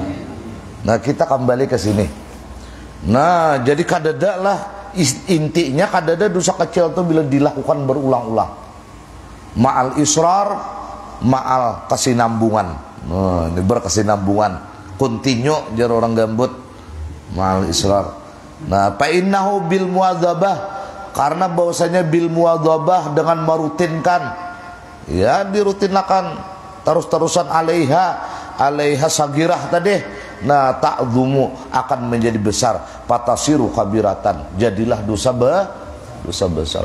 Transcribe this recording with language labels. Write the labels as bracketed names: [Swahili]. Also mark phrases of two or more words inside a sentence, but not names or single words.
[Banjar] Nah, kita kembali ke sini. Nah, jadi kadada lah intinya, kadada dosa kecil itu bila dilakukan berulang-ulang. [Arabic] مع الإصرار, ma'al kesinambungan. [Banjar] Nah, ini berkesinambungan. Continue jar orang gambut. [Arabic] مع الإصرار. [Banjar] Nah, [Arabic] فإنه بالمواظبة, [Banjar] karena bahwasanya [Arabic] بالمواظبة [Banjar] dengan merutinkan, ya dirutinakan terus-terusan [Arabic] عليها صغيرة [Banjar] tadi. Nah, ta'dzumu akan menjadi besar, [Arabic] فتصير كبيرة, [Banjar] jadilah dosa besar.